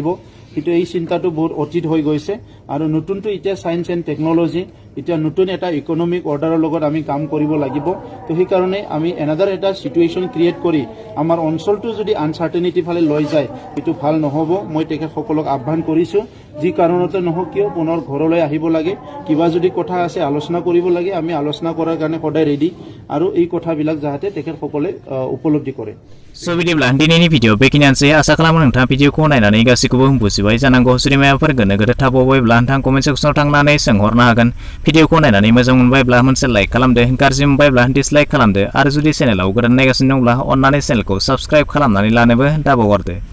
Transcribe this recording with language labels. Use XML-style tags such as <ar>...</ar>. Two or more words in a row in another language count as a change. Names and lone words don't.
<as>কিন্তু এই চিন্তাটো বহুত অতীত হৈ গৈছে আৰু নতুনটো এতিয়া</as> <en>science and technology</en> <as>এতিয়া নতুন এটা</as> <en>economic order</en> <as>লগত আমি কাম কৰিব লাগিব তো সেইকাৰণে আমি এনাদাৰ এটা</as> <en>situation create</en> <as>কৰি আমাৰ অঞ্চলটো যদি আনচাৰ্টেনিটি ফালে লৈ যায় এইটো ভাল নহ'ব মই তেখেতসকলক আহ্বান কৰিছোঁ যি কাৰণতে নহওক কিয় পুনৰ ঘৰলৈ আহিব লাগে কিবা যদি কথা আছে আলোচনা কৰিব লাগে আমি আলোচনা কৰাৰ কাৰণে সদায় ৰেডি আৰু এই কথাবিলাক যাতে তেখেতসকলে উপলব্ধি কৰে</as> <brx>So bidiब्ला दिनैनि भिडिअ बेखिनियानोसै आसा खालामो नोंथाङा भिडिअखौ नायनानै गासैखौबो बुजिबाय जानांगौ जुदि माबाफोर गोनो गोथो थाबावबायब्ला नोंथाङा</brx> <en>comment section</en> <brx>थांनानै सोंहरनो हागोन भिडिअखौ नायनानै मोजां मोनबायब्ला मोनसे लाइक खालामदो गाज्रि मोनबायब्ला डिसलाइक खालामदो आरो जुदि चेनेलाव गोदान नायगासिनो दंब्ला अन्नानै चेनेलखौ साबस्क्राइब खालामनानै लानोबो दाबावगारदो</brx>